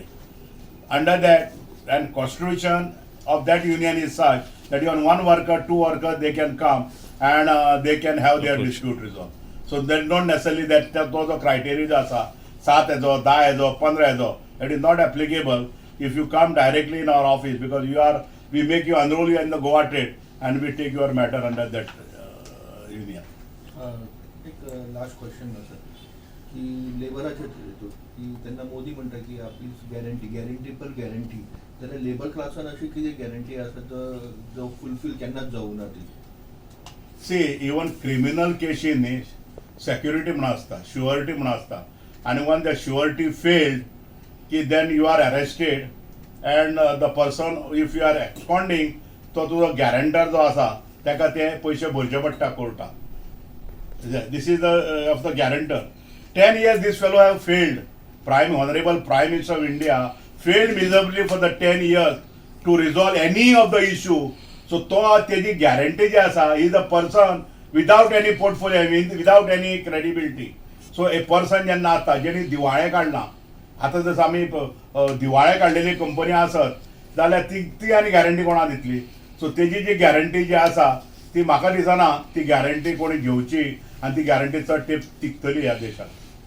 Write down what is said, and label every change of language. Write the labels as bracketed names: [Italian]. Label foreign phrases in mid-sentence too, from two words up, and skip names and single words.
[English] Under that, and constitution of that union is such that even 1 worker, 2 workers, they can come and they can have their dispute resolved. So that not necessarily that those are criteria [Konkani] asa 7 हेजो 10 हेजो 15 हेजो. [English] It is not applicable if you come directly in our office because we make you enroll you in the Goa Trade and we take your matter under that union. [Konkani] एक लास्ट क्वेश्चन आसा की लेबराचे हितून की तेन्ना मोदी म्हणटा की आपली गॅरंटी पर गॅरंटी जाल्यार लेबर क्लासान अशी कितें गॅरंटी आसा जो फुलफील केन्नाच जावूं ना ती. [English] See, even criminal cases security [Konkani] म्हणून आसता, [English] surety [Konkani] म्हणून आसता [English] and when the surety failed ki then you are arrested and the person if you are absconding [Konkani] तो तुजो guarantor जो आसा ताका ते पयशे भरचे पडटा कोर्टाक. [English] This is the of the guarantor. 10 years this fellow have failed. Honorable Prime Minister of India failed miserably for the 10 years to resolve any of the issue. So [Konkani] तेजी guarantee जे आसा [English] is a person without any portfolio, without any credibility. So a person [Konkani] जेन्ना आसता जेणी दिवाळे काडला, आतां जसं आमी दिवाळे काडलेली कंपनी आसत जाल्यार ती आनी गॅरंटी कोणा दितली. सो तेजी जी गॅरंटी जी आसा ती म्हाका दिसना ती गॅरंटी कोणी घेवची आनी ती गॅरंटी चड टिकतली ह्या देशांत.